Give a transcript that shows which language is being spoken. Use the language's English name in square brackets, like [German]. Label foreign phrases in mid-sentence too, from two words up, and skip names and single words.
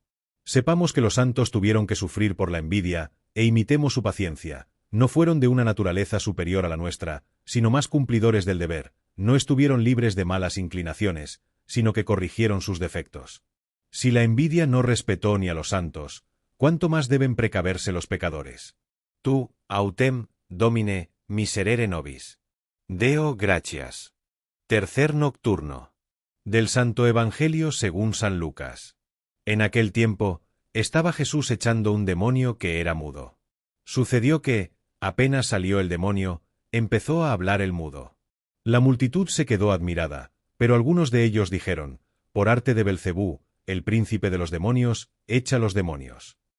[Spanish] Sepamos que los santos tuvieron que sufrir por la envidia, e imitemos su paciencia. No fueron de una naturaleza superior a la nuestra, sino más cumplidores del deber, no estuvieron libres de malas inclinaciones, sino que corrigieron sus defectos. Si la envidia no respetó ni a los santos, ¿cuánto más deben precaverse los pecadores? [Latin] Tu, autem, Domine, miserere nobis. Deo gratias. [Spanish] Tercer nocturno. Del Santo Evangelio según San Lucas. En aquel tiempo, estaba Jesús echando un demonio que era mudo. Sucedió que, apenas salió el demonio, empezó a hablar el mudo. La multitud se quedó admirada, pero algunos de ellos dijeron: «Por arte de Belcebú, el príncipe de los demonios, echa los demonios».